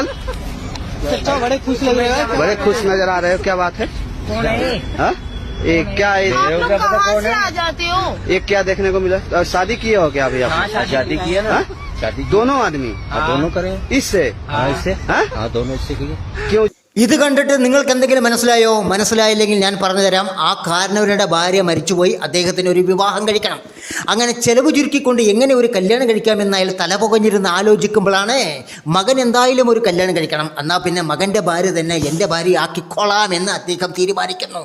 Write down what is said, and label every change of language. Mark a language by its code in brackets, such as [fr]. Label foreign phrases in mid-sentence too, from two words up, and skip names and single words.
[hi] बड़े खुश लग रहे हैं। बड़े खुश नजर आ रहे हो, क्या बात है? हाँ? ये क्या आप लोग कहाँ से आ जाते हो? ये क्या देखने को मिला? शादी किए हो क्या अभी आप? शादी की है ना। शादी दोनों आदमी दोनों करें इससे? इससे हाँ? दोनों इससे किए। क्यों? [ml] ഇത് കണ്ടിട്ട് നിങ്ങൾക്ക് എന്തെങ്കിലും മനസ്സിലായോ? മനസ്സിലായില്ലെങ്കിൽ ഞാൻ പറഞ്ഞു തരാം. ആ കാരണവരുടെ ഭാര്യ മരിച്ചുപോയി, അദ്ദേഹത്തിന് ഒരു വിവാഹം കഴിക്കണം. അങ്ങനെ ചെലവ് ചുരുക്കിക്കൊണ്ട് എങ്ങനെ ഒരു കല്യാണം കഴിക്കാമെന്ന് അയാൾ തലപുകഞ്ഞിരുന്ന് ആലോചിക്കുമ്പോഴാണ് മകൻ എന്തായാലും ഒരു കല്യാണം കഴിക്കണം, എന്നാൽ പിന്നെ മകൻ്റെ ഭാര്യ തന്നെ എൻ്റെ ഭാര്യ ആക്കിക്കോളാം എന്ന് അദ്ദേഹം തീരുമാനിക്കുന്നു.